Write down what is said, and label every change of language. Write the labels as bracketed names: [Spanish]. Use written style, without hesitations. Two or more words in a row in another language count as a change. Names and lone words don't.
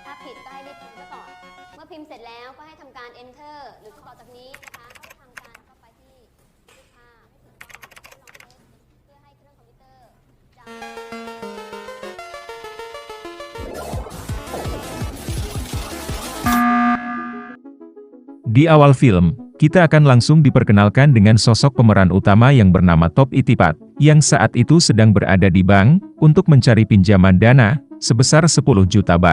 [Thai] ผิดก็ให้รีบพิมพ์ซะก่อนเมื่อพิมพ์เสร็จแล้วก็ให้ทำการ enter หรือต่อจากนี้นะคะก็จะทำการเข้าไปที่รูปภาพให้ถูกต้องให้ลองเทสเพื่อให้เครื่องคอมพิวเตอร์ [Indonesian] Di awal film, kita akan langsung diperkenalkan dengan sosok pemeran utama yang bernama Top Itipat, yang saat itu sedang berada di bank, untuk mencari pinjaman dana, sebesar 10 juta baht.